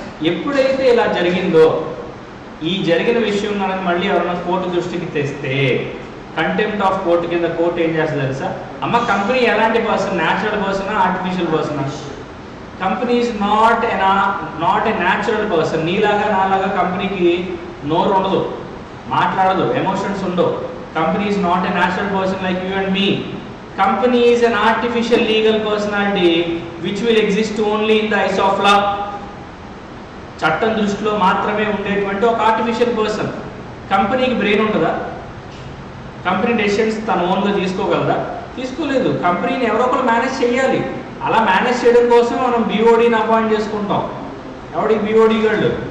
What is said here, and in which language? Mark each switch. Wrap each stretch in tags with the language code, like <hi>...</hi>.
<te>ఎప్పుడైతే ఇలా జరిగిందో, ఈ జరిగిన విషయం మనకి మళ్ళీ ఎవరైనా కోర్టు దృష్టికి తెస్తే కంటెంప్ట్ ఆఫ్ కోర్టు కింద కోర్టు ఏం చేస్తుంది తెలుసా, అమ్మ కంపెనీ ఎలాంటి person, natural persona artificial persona?</te> <en>Company is not a natural person.</en> <te>నీలాగా నాలాగా కంపెనీకి నోరు ఉండదు, మాట్లాడదు, ఎమోషన్స్ ఉండవు.</te> <en>Company is not a natural person like you and me. Company is an artificial legal personality which will exist only in the eyes of law.</en> <te>చట్టం దృష్టిలో మాత్రమే ఉండేటువంటి ఒక ఆర్టిఫిషియల్ పర్సన్. కంపెనీకి బ్రెయిన్ ఉంటుందా? కంపెనీ డెసిషన్స్ తన ఓన్గా తీసుకోగలదా? తీసుకోలేదు. కంపెనీని ఎవరో ఒకరు మేనేజ్ చేయాలి. అలా మేనేజ్ చేయడం కోసం మనం బీఓడీని అపాయింట్ చేసుకుంటాం. ఎవడికి బీఓడీ గాళ్ళు?</te>